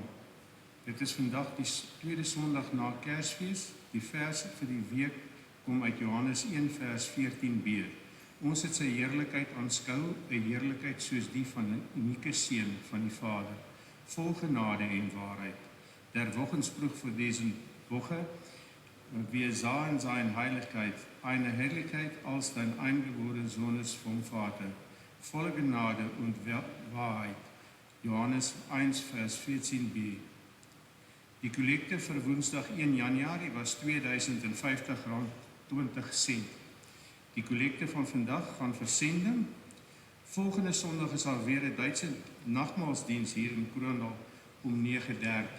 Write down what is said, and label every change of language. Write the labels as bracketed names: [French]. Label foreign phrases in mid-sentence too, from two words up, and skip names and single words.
[Afrikaans] Dit is vandag die tweede Sondag na Kersfees. Die vers vir die week kom uit Johannes 1 vers 14b. Ons het sy heerlikheid aanskou, 'n heerlikheid soos die van 'n unieke seun van die Vader, vol genade en waarheid. [German] Der Wochenspruch für diesen Woche: Wir sahen seine Heiligkeit, eine Herrlichkeit als dein eingeborener Sohn ist vom Vater, voller Gnade und Wahrheit. [Afrikaans] Johannes 1 vers 14b. Die kollekte vir Woensdag 1 Januarie was R2050.20. Die kollekte van vandag gaan versending. Volgende Sondag is alweer 'n Duitse nagmaalsdiens hier in Kroondal om 9:30.